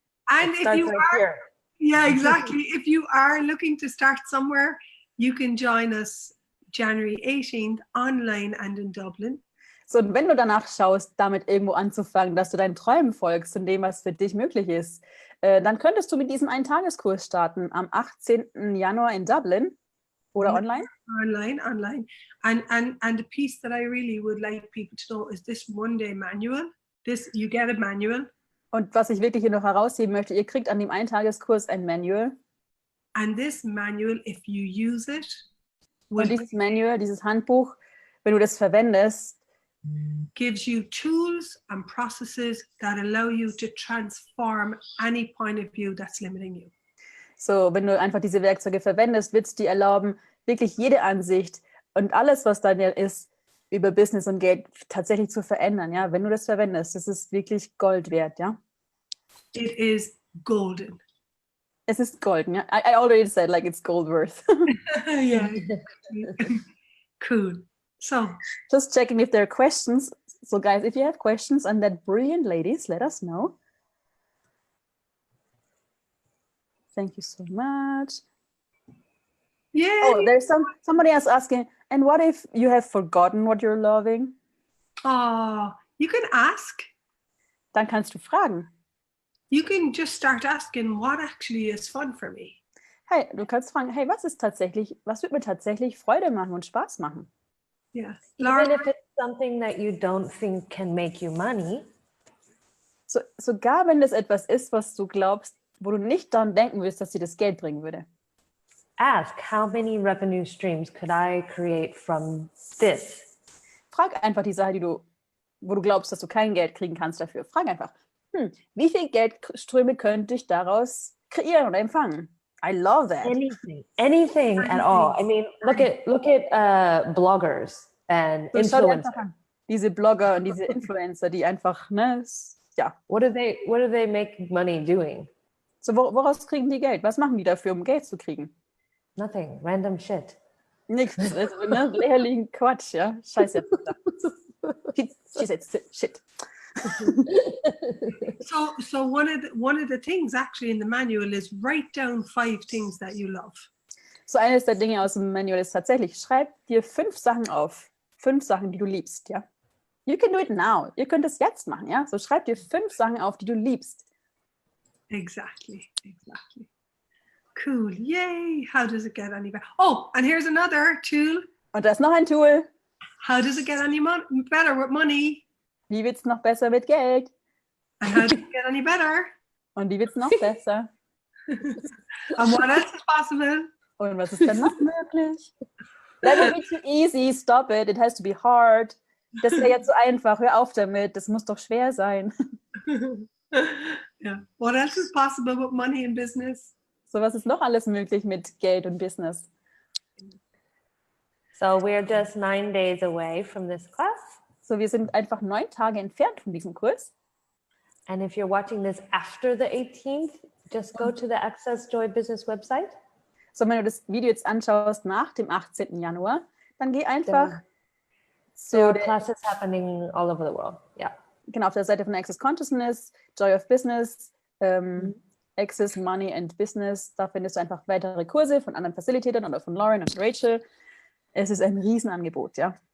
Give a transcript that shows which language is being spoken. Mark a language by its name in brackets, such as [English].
[English] And if you are, yeah, exactly. If you are looking to start somewhere, you can join us January 18th online and in Dublin. [German] So, und wenn du danach schaust, damit irgendwo anzufangen, dass du deinen Träumen folgst und dem, was für dich möglich ist, dann könntest du mit diesem Eintageskurs starten am 18. Januar in Dublin oder online. Online. [English] And the piece that I really would like people to know is this one-day manual. You get a manual. [German] Und was ich wirklich hier noch herausheben möchte, ihr kriegt an dem Eintageskurs ein Manual. [English] And this manual, if you use it, [German] und dieses Manual, dieses Handbuch, wenn du das verwendest, [English] gives you tools and processes that allow you to transform any point of view that's limiting you. [German] So, wenn du einfach diese Werkzeuge verwendest, wird es dir erlauben, wirklich jede Ansicht und alles, was da ist, über Business und Geld tatsächlich zu verändern, ja, wenn du das verwendest. Das ist wirklich Gold wert, ja. [English] It is golden. [German] Es ist golden, ja. [English] I already said like it's gold worth. Yeah. Cool. So, Just checking if there are questions. So guys, if you have questions on that brilliant ladies, let us know. Thank you so much. yeah. Oh, there's somebody else asking, and what if you have forgotten what you're loving? Oh, you can ask. [German] Dann kannst du fragen. [English] You can just start asking what actually is fun for me. [German] Hey, du kannst fragen, hey, was wird mir tatsächlich Freude machen und Spaß machen? [English] Yeah. Even Laura, if it's something that you don't think can make you money, [German] So, sogar wenn das etwas ist, was du glaubst, wo du nicht daran denken willst, dass dir das Geld bringen würde. [English] ask how many revenue streams could I create from this? [German] Frag einfach die Sache, wo du glaubst, dass du kein Geld kriegen kannst dafür. Frag einfach, wie viel Geldströme könnte ich daraus kreieren oder empfangen? [English] I love that. Anything at all. I mean, look at bloggers and [German] So, schau dir [English] influencers. [German] einfach an. Diese Blogger und diese Influencer, die einfach, ja. [English] What do they make money doing? [German] So, woraus kriegen die Geld? Was machen die dafür, um Geld zu kriegen? [English] Nothing. Random shit. [German] Nichts. Lächerlichen Quatsch, ja. Scheiße. [English] She said shit. so one of the things actually in the manual is write down 5 things that you love. [German] So eines der Dinge aus dem Manual ist tatsächlich, schreib dir 5 Sachen auf. 5 Sachen, die du liebst, ja. [English] You can do it now. [German] Ihr könnt es jetzt machen, ja. So schreib dir 5 Sachen auf, die du liebst. [English] Exactly. Cool. Yay. How does it get any better? Oh, and here's another tool. [German] Und da ist noch ein Tool. [English] How does it get any better with money? [German] Wie wird es noch besser mit Geld? [English] And how does it get any better? [German] Und wie wird es noch besser? [English] And what else is possible? [German] Und was ist dann noch möglich? [English] That would be too easy. Stop it. It has to be hard. [German] Das wäre jetzt so einfach. Hör auf damit. Das muss doch schwer sein. [English] Yeah. What else is possible with money and business? [German] So, was ist noch alles möglich mit Geld und Business? [English] So we're just 9 days away from this class. [German] So, wir sind einfach 9 Tage entfernt von diesem Kurs. [English] And if you're watching this after the 18th, just go to the Access Joy Business website. [German] So, wenn du das Video jetzt anschaust nach dem 18. Januar, dann geh einfach [English] So classes happening all over the world. Yeah. [German] Genau, auf der Seite von Access Consciousness, Joy of Business, Access Money and Business. Da findest du einfach weitere Kurse von anderen Facilitatern oder von Lauren und Rachel. Es ist ein Riesenangebot, ja.